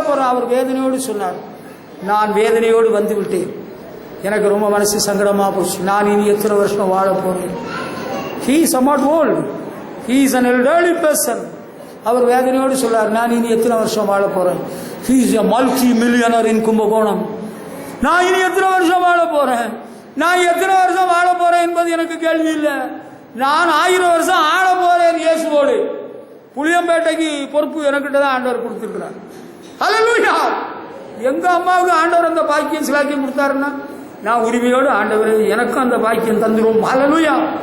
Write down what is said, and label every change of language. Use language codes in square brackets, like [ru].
[ta] அவர் வேதனையோடு சொன்னார், நான் வேதனையோடு வந்து விட்டேன், எனக்கு ரொம்ப மனசு சங்கடமா போச்சு, நான் இனி எத்தனை வருஷம் வாழ போறேன். [en] He is somewhat old. He is an elderly person. [ta] அவர் வேதனையோடு சொன்னார், நான் இனி எத்தனை வருஷம் வாழ போறேன். [en] He is a multi-millionaire in Kumbakonam. [ta] நான் இனி எத்தனை வருஷம் வாழ போறேன். நான் எத்தனை வருஷம் வாழ போறேன் என்பது எனக்கு கேள்வி இல்லை. நான் 1000 வருஷம் ஆள போறேன் இயேசுவோடு. புளியம்பேட்டைக்கு பொறுப்பு எனக்கிட்ட தான் ஆண்டவர் கொடுத்திருக்கிறார். ஹல்லேலூயா. எங்க அம்மாவுக்கு ஆண்டவர் அந்த பாக்கியம் சிலாக்கியம் கொடுத்தாருன்னா, நான் உரிமையோடு ஆண்டவரே எனக்கும் அந்த பாக்கியம் தந்துரும். ஹல்லேலூயா.